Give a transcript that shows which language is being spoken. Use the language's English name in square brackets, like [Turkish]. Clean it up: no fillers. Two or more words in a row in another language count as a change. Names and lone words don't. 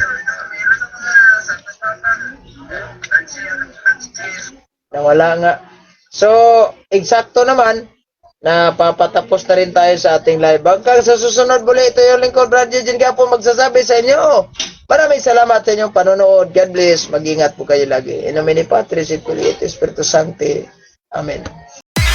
[Filipino] Ito, mayroon na mga Santo Papang nawala nga. So, eksakto naman na papatapos na rin tayo sa ating live. Hanggang sa susunod muli, ito yung lingkod, Brad Eugene Gapo magsasabi sa inyo. Maraming salamat sa inyong panonood. [English] God bless. [Filipino] Mag-ingat po kayo lagi. [Latin] In nomine Patris et Filii et Spiritus Sancti. Amen.